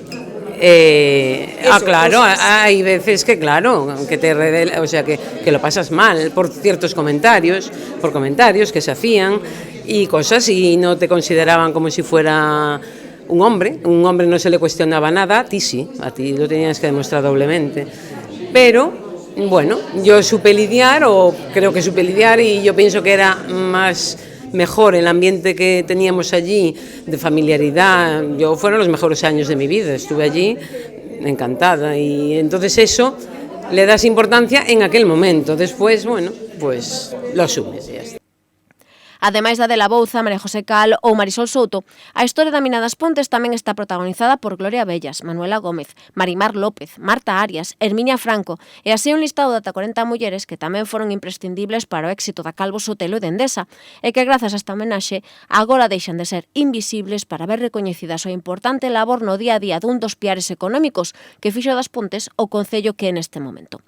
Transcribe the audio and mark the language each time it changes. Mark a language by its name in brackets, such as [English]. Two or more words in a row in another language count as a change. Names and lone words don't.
[Spanish] Claro, hay veces que claro, que te revela, o sea, que lo pasas mal por ciertos comentarios, que se hacían y cosas y no te consideraban como si fuera un hombre no se le cuestionaba nada, a ti sí, a ti lo tenías que demostrar doblemente, pero bueno, yo supe lidiar o creo que supe lidiar y yo pienso que era mejor el ambiente que teníamos allí de familiaridad. Fueron los mejores años de mi vida, estuve allí encantada y entonces eso le das importancia en aquel momento, después, bueno, pues lo asumes y ya está. [Galician] Ademais da de La Bouza, María José Cal ou Marisol Souto, a historia da mina das Pontes tamén está protagonizada por Gloria Bellas, Manuela Gómez, Marimar López, Marta Arias, Herminia Franco e así un listado de ata 40 mulleres que tamén foron imprescindibles para o éxito da Calvo Sotelo e de Endesa e que grazas a esta homenaxe agora deixan de ser invisibles para ver recoñecida a súa importante labor no día a día dun dos piares económicos que fixo das Pontes o concello que é neste momento.